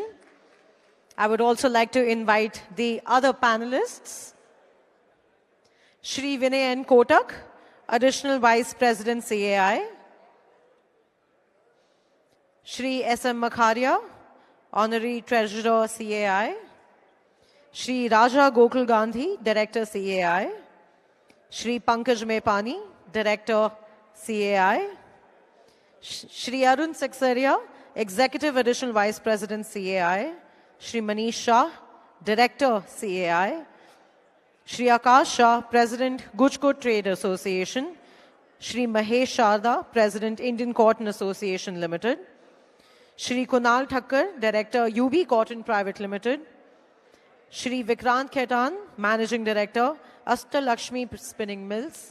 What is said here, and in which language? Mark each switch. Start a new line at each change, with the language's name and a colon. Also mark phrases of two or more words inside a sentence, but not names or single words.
English: I would also like to invite the other panelists. Shri Vinay N. Kotak, Additional Vice President, CAI. Shri S.M. Makharia, Honorary Treasurer, CAI. Shri Raja Gokul Gandhi, Director, CAI. Shri Pankaj Mepani, Director, CAI. Shri Arun Seksaria, Executive Additional Vice President, CAI. Shri Manish Shah, Director, CAI. Shri Akash Shah, President, Gujko Trade Association. Shri Mahesh Sharda, President, Indian Cotton Association Limited. Shri Kunal Thakkar, Director, UB Cotton Private Limited. Shri Vikrant Khaitan, Managing Director, Asta Lakshmi Spinning Mills.